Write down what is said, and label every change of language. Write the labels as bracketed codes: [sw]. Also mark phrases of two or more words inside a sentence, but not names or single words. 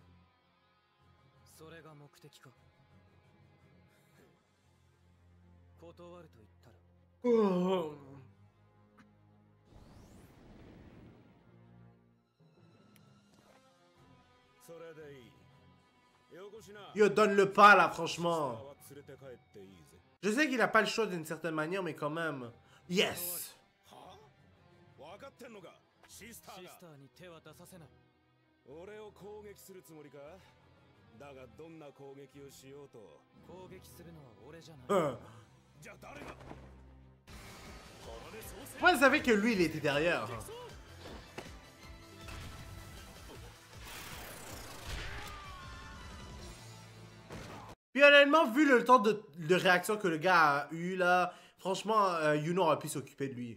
[ja] それが目的か。断ると言ったら。それでいい。 [fr] Yo, donne-le pas là, franchement. Je sais qu'il a pas le choix d'une certaine manière, mais quand même. Yes! [ja] 分かってんのか、シスターが。シスターに手は出させない。俺を攻撃するつもりか。だがどんな攻撃をしようと攻撃するのは俺じゃない。じゃあ誰が。 [fr] Moi, je savais que lui, il était derrière. Puis honnêtement, vu le temps de réaction que le gars a eu là, franchement, Yuno aurait pu s'occuper de lui.